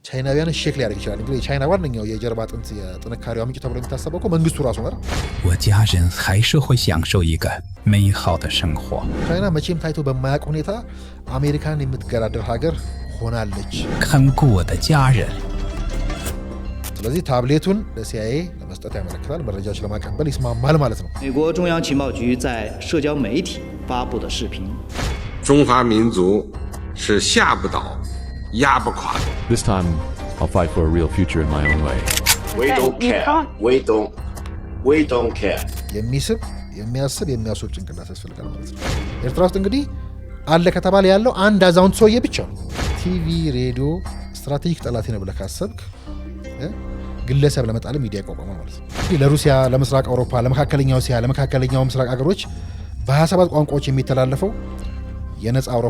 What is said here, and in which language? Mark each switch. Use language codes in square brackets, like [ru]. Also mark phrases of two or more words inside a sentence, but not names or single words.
[am] ቻይናውያን ሼክ ሊያደርግ ይችላል። እንግዲህ ቻይና ዋነኛው የጀርባ አጥንት የጥንካሬው ምንጭ ተብሎ የሚታሰበው እኮ መንግስቱ ራሱ ነው። [zh] 我家人还是会享受一个美好的生活。 [am] ቻይና መቼም ታይቶ በማያውቅ ሁኔታ አሜሪካን የምትገዳደር ሀገር ሆናለች። [zh] 看顾我的家人。 [am] ስለዚህ ታብሌቱን ለሲአይኤ ለመስጠት ያመለክታል። መረጃዎች ለማቀበል ይስማማል ማለት ነው። [zh] 美国中央情报局在社交媒体发布的视频。中华民族是吓不倒、压不垮的。 [en] This time, I'll fight for a real future in my own way. We don't care. We don't care. [am] የሚስብ የሚያስብ የሚያስብ ጭንቅላት ያስፈልጋል ማለት ነው። ኤርትራ ውስጥ እንግዲህ አለ ከተባለ ያለው አንድ አዛውንት ሰውዬ ብቻ ነው። ቲቪ፣ ሬዲዮ ስትራቴጂክ ጠላቴ ነው ብለህ ካሰብክ ግለሰብ ለመጣል ሚዲያ ያቋቋማል ማለት ነው። ለሩሲያ፣ ለምስራቅ አውሮፓ፣ ለመካከለኛው እስያ፣ ለመካከለኛው ምስራቅ ሀገሮች በ27 ቋንቋዎች የሚተላለፈው የነጻ አውሮፓ